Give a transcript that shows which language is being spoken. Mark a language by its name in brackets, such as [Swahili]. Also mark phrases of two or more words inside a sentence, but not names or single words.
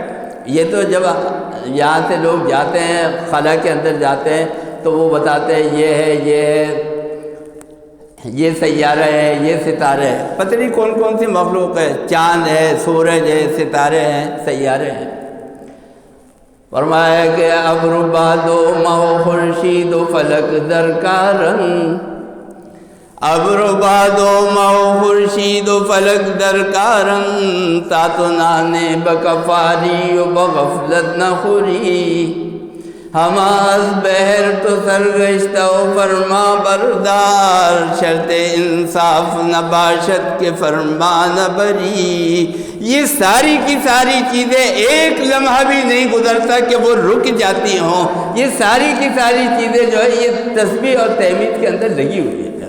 [Urdu] یہ تو جب یہاں سے لوگ جاتے ہیں خلا کے اندر جاتے ہیں تو وہ بتاتے ہیں یہ ہے، یہ سیارہ ہے، یہ ستارے ہیں، پتہ نہیں کون کون سی مخلوق ہے، چاند ہے، سورج ہے، ستارے ہیں، سیارے ہیں۔ فرمایا کہ [Persian] ابر باد و مہ خورشید و فلک درکارن، ابر باد و مہ خورشید و فلک درکارن، تاتنانے بکفاری و بغفلت نخوری، ہماز بہر تو سرگشتہ و فرما بردار، شرط انصاف نباشت کے فرمان بری۔ [Urdu] یہ ساری کی ساری چیزیں ایک لمحہ بھی نہیں گزرتا کہ وہ رک جاتی ہوں، یہ ساری کی ساری چیزیں جو ہے یہ تسبیح اور تحمید کے اندر لگی ہوئی ہے۔